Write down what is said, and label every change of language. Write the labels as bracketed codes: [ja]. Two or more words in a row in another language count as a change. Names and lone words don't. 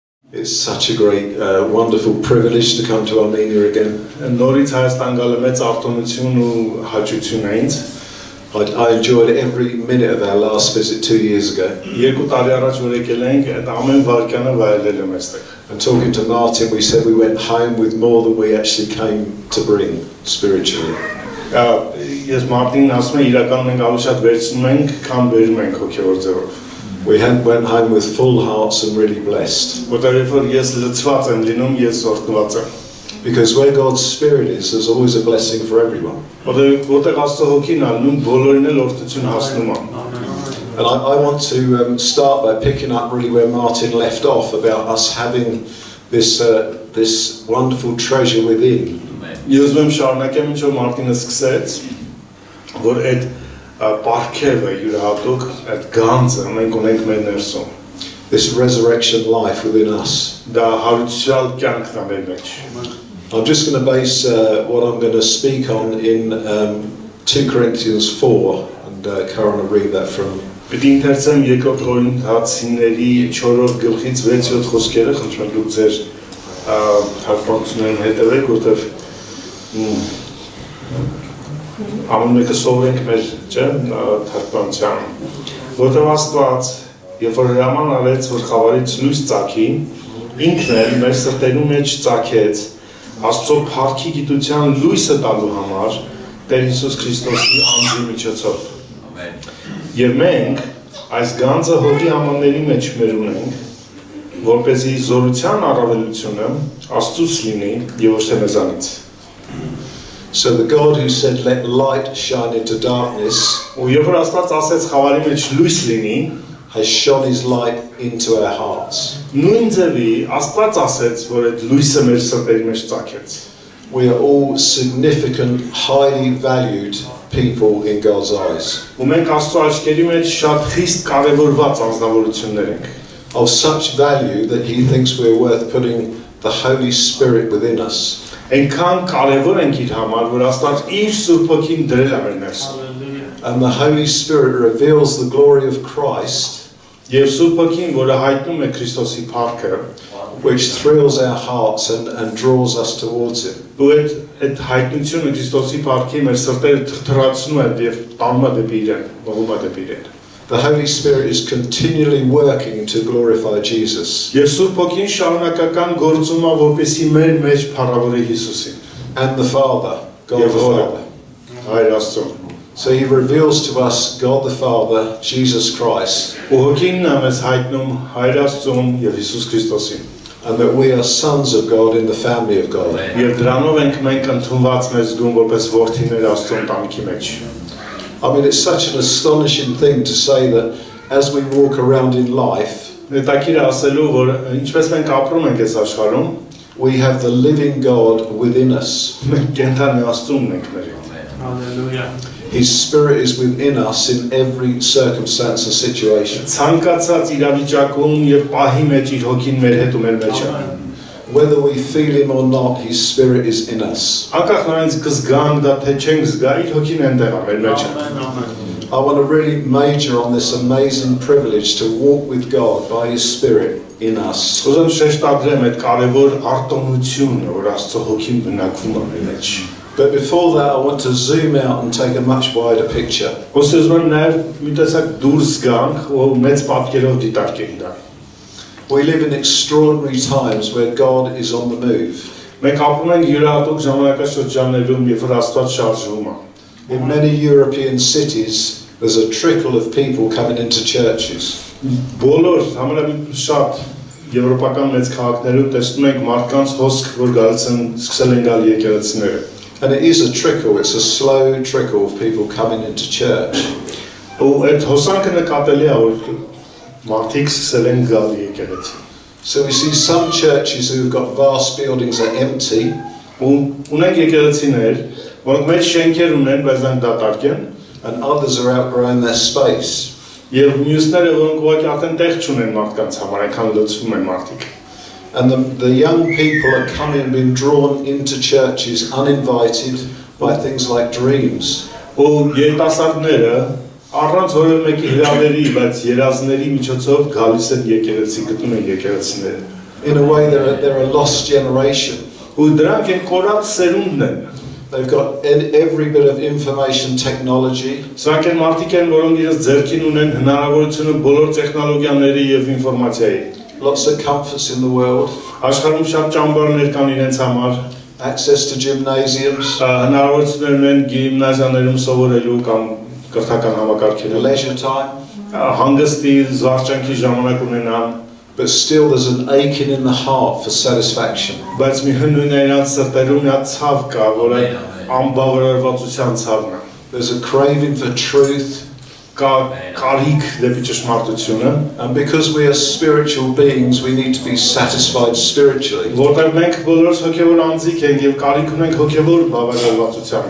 [en] It's such a great, wonderful privilege to come to Armenia again. [hy] Նորից Հայաստան գալը մեծ արտոնություն ու հաճություն է ինձ։ [en] I enjoyed every minute of our last visit 2 years ago. [hy] Երկու տարի առաջ որ եկել ենք, այդ ամեն վայրկյանը վայելել եմ այստեղ։ [en] And talking to Martin, we said we went home with more than we actually came to bring spiritually. [hy] Ես Մարտինին ասում եմ, իրականում մենք ավելի շատ վերցնում ենք, քան բերում ենք հոգևոր ձևով։ [en] We went home with full hearts and really blessed. [hy] Որտեղ երբ ես լցված եմ լինում, ես օրհնված եմ։ [en] Because where God's Spirit is, there's always a blessing for everyone. [hy] Որտեղ Աստծո հոգին ալնում, բոլորին էլ օրհնություն հասնում է։ [en] And I want to start by picking up really where Martin left off about us having this wonderful treasure within. [hy] Ես ուզում եմ շարունակեմ ինչ որ Մարտինը սկսեց, որ այդ պարգևը յուրահատուկ այդ գանձը մենք ունենք մեր ներսում։ [en] This resurrection life within us. [hy] Դա հարուցյալ կյանքն է մեր մեջ։ [en] I'm just going to base what I'm going to speak on in 2 Corinthians 4, and Karen will read that from. [hy] Պետք է ընթերցեմ երկրորդ Կորինթացիների 4-րդ գլխից 6-7 խոսքերը, խնդրում եմ դուք ձեր հաշվարկություններին հետևեք, որտեղ ամեն մեկը սովորենք մեր թարգմանությամբ, որտեղ Աստված, երբ որ հրաման արեց, որ խավարից լույս ծագի, ինքն էլ մեր սրտերու մեջ ծագեց Աստծո փառքի գիտության լույսը տալու համար Տեր Հիսուս Քրիստոսի անձի միջոցով։ Եվ մենք այս գանձը հողի ամանների մեջ մեր ունենք, որպեսզի զորության առավելությունը Աստծուց լինի եւ ոչ թե մեզանից։ [en] So the God who said let light shine into darkness [hy] ու երբ որ Աստված ասեց խավարի մեջ լույս լինի, [en] has shone his light into our hearts. [hy] Նույն ձևի Աստված ասեց, որ այդ լույսը մեր սրտերի մեջ ծագեց։ [en] We are all significant, highly valued people in God's eyes. [hy] Ու մենք Աստծո աչքերի մեջ շատ խիստ կարևորված անձնավորություններ ենք։ [en] Of such value that he thinks we're worth putting the Holy Spirit within us. [hy] Այնքան կարևոր ենք իր համար, որ Աստված իր Սուրբ Հոգին դրել է մեր ներսում։ [en] And the Holy Spirit reveals the glory of Christ, [hy] Եվ Սուրբ Հոգին, որը հայտնում է Քրիստոսի փառքը, [en] which thrills our hearts and draws us towards him. [hy] ու այդ հայտնությունը Քրիստոսի փառքի մեր սրտերը թրթրացնում է եւ տանում է դեպի իրեն, ողում է դեպի իրեն։ [en] The Holy Spirit is continually working to glorify Jesus. [hy] Եվ Սուրբ Հոգին շարունակական գործում է, որպեսզի մեր մեջ փառավորի Հիսուսին։ [en] And the Father, God the Father. [hy] Հայր Աստծո։ [en] So he reveals to us God the Father, Jesus Christ, [hy] Ու Հոգինն է մեզ հայտնում Հայր Աստծուն եւ Հիսուս Քրիստոսին։ [en] and that we are sons of God in the family of God. [hy] Եվ դրանով ենք մենք ընդունված մեզ զգում որպես որդիներ Աստծո ընտանիքի մեջ։ [en] I mean, it's such an astonishing thing to say that as we walk around in life, [hy] Հետաքրքիր է ասելու, որ ինչպես մենք ապրում ենք այս աշխարհում, [en] we have the living God within us. [hy] մենք կենթանի Աստծուն ենք մեր հետ։ [en] Hallelujah. His Spirit is within us in every circumstance and situation. [hy] Ցանկացած իրավիճակում եւ պահի մեջ իր Հոգին մեր հետ ու մեր մեջ է։ [en] Whether we feel him or not, his Spirit is in us. [hy] Անկախ նրանից կզգանք դա թե չենք զգա, իր Հոգին այնտեղ է մեր մեջ է։ [en] I want to really major on this amazing privilege to walk with God by his Spirit in us. [hy] Ուզում շեշտադրեմ այդ կարևոր արտոնությունը, որ Աստծո Հոգին բնակվում է մեր մեջ։ [en] But before that, I want to zoom out and take a much wider picture. [hy] Ուզում եմ նաև մի տեսակ դուրս գանք ու մեծ պատկերով դիտարկենք դա։ [en] We live in extraordinary times where God is on the move. [hy] Մենք ապրում ենք յուրահատուկ ժամանակաշրջաններում, երբ որ Աստված շարժվում է։ [en] In many European cities, there's a trickle of people coming into churches. [hy] Բոլոր համարյա եվրոպական մեծ քաղաքներում տեսնում ենք մարդկանց հոսք, որ գալիս են սկսել են գալ եկեղեցիները։ [en] And it is a trickle, it's a slow trickle of people coming into church. [hy] Ու այդ հոսանքը նկատելի է, որ մարդիկ սկսել են գալ եկեղեցի։ [en] So we see some churches who've got vast buildings are empty, [hy] Ու ունենք եկեղեցիներ, որոնք մեծ շենքեր ունեն, բայց դրանք դատարկ են, [en] and others are outgrowing their space. [hy] եւ մյուսները, որոնք ուղղակի արդեն տեղ չունեն մարդկանց համար, այնքան լցվում են մարդիկ։ [en] And the young people are coming and being drawn into churches uninvited by things like dreams. [hy] Ու երիտասարդները առանց որևէ մեկի հրավերի, բայց երազների միջոցով գալիս են եկեղեցի, գտնում են եկեղեցիները։ [en] In a way, they're a lost generation. [hy] Ու դրանք են կորած սերունդն են։ [en] They've got every bit of information technology. [hy] Սրանք են մարդիկ են, որոնք իրենց ձեռքին ունեն հնարավորությունը բոլոր տեխնոլոգիաների եւ ինֆորմացիայի։ [en] Lots of comforts in the world. [hy] Աշխարհում շատ ճամբարներ կան իրենց համար, [en] Access to gymnasiums, [hy] հնարավորություններ ունեն գիմնազիաներում սովորելու կամ կրթական համակարգերում, [en] leisure time. [hy] հանգստի, զվարճանքի ժամանակ ունենան, [en] But still there's an aching in the heart for satisfaction. [hy] բայց մի հնույն է իրենց սրտերում մի հատ ցավ կա, որը անբավարարվածության ցավն է։ [en] There's a craving for truth. [hy] Կա կարիք դեպի ճշմարտությունը, [en] And because we are spiritual beings, we need to be satisfied spiritually. [hy] որտեղ մենք բոլորս հոգևոր անձիկ ենք եւ կարիք ունենք հոգևոր բավարարվածության։